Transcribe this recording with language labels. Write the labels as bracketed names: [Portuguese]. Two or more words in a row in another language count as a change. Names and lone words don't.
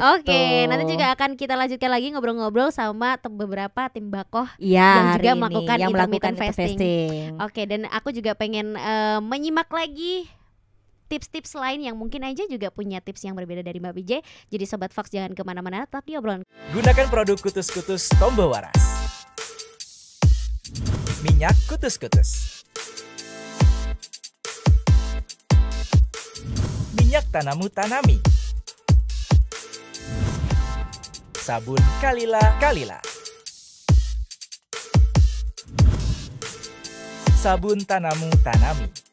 [Indonesian] Nanti juga akan kita lanjutkan lagi ngobrol-ngobrol sama beberapa tim bakoh yang juga melakukan intermittent fasting. Dan aku juga pengen menyimak lagi tips-tips lain yang mungkin aja juga punya tips yang berbeda dari Mbak PJ. Jadi Sobat Fox jangan kemana-mana, tapi obrolan. Gunakan produk kutus-kutus Tombo Waras. Minyak kutus-kutus. Minyak Tanamu Tanami. Sabun Kalila. Sabun Tanamu Tanami.